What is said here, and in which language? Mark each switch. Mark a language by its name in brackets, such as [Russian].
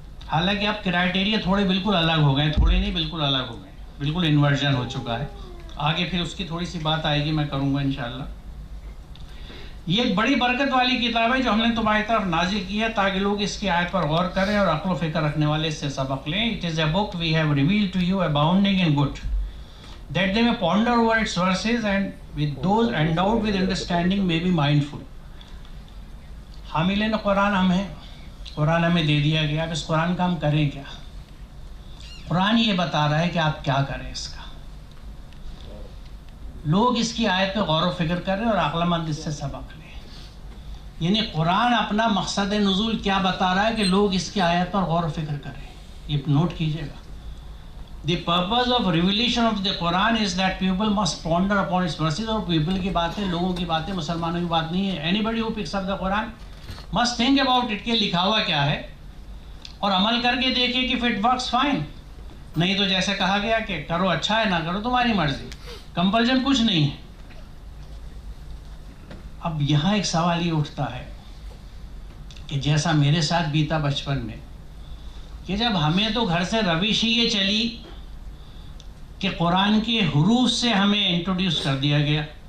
[Urdu] حالانکہ اب کرائٹیریا تھوڑے بالکل الگ ہو گئے، تھوڑے نہیں بالکل الگ ہو گئے، بالکل انورژن ہو چکا ہے. آگے پھر اس کی تھوڑی سی بات آئے گی، میں کروں گا انشاءاللہ. یہ ایک بڑی برکت والی کتاب ہے جو ہم نے تمہاری طرف نازل کی ہے تاکہ لوگ اس کی آیت پر غور کریں اور عقل و فکر رکھنے والے اس سے سبق لیں. [English] It is a book we have revealed to you abounding in good, that they may ponder over its verses, and with those endowed with understanding may be mindful. [Urdu] حاملین قرآن ہم ہیں، قرآن ہمیں دے دیا گیا. اب اس قرآن کا ہم کریں کیا؟ قرآن یہ بتا رہا ہے کہ آپ کیا کریں اس کا. لوگ اس کی آیت پہ غور و فکر کریں اور عقل مند اس سے سبق لیں. یعنی قرآن اپنا مقصد نزول کیا بتا رہا ہے کہ لوگ اس کی آیت پر غور و فکر کریں. یہ نوٹ کیجئے گا. [English] The purpose of revelation of the Quran is that people must ponder upon its verses. [Urdu] اور people کی باتیں، لوگوں کی باتیں، مسلمانوں کی بات نہیں ہے. [English] Anybody who picks up the Quran must think about it [Urdu] کہ لکھا ہوا کیا ہے، اور عمل کر کے دیکھے کہ [English] if it works fine. [Urdu] نہیں تو جیسے کہا گیا کہ کرو اچھا ہے، نہ کرو تمہاری مرضی، کمپلشن کچھ نہیں ہے. اب یہاں ایک سوال یہ اٹھتا ہے کہ جیسا میرے ساتھ بیتا بچپن میں، کہ جب ہمیں تو گھر سے روش ہی یہ چلی کہ قرآن کے حروف سے ہمیں انٹروڈیوس کر دیا گیا.